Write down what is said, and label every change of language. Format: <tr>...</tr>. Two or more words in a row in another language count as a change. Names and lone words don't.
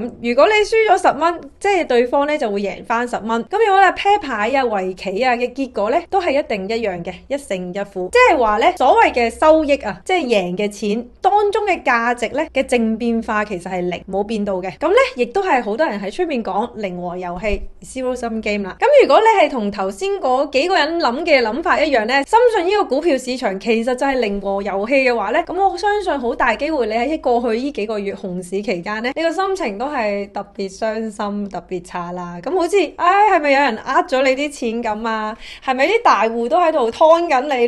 <yue>如果你輸咗10蚊，即係對方咧就會贏翻10蚊。咁如果你啤牌啊、圍棋啊嘅結果咧，都係一定一樣嘅，一勝一負。即係話咧，所謂嘅收益啊，即係贏嘅錢當中嘅價值咧嘅正變化其實係零，冇變到嘅。咁咧亦都係好多人喺出面講零和遊戲</yue> <en>zero sum game</en> <yue>啦。咁如果你係同頭先嗰幾個人諗嘅諗法一樣咧，深信呢個股票市場其實就係零和遊戲嘅話咧，咁我相信好大機會你喺過去呢幾個月熊市期間咧，你個心情都係特別傷心、特別差啦。咁好似係咪有人呃咗你啲錢咁啊？係咪啲大戶都喺度劏緊你咧？</yue>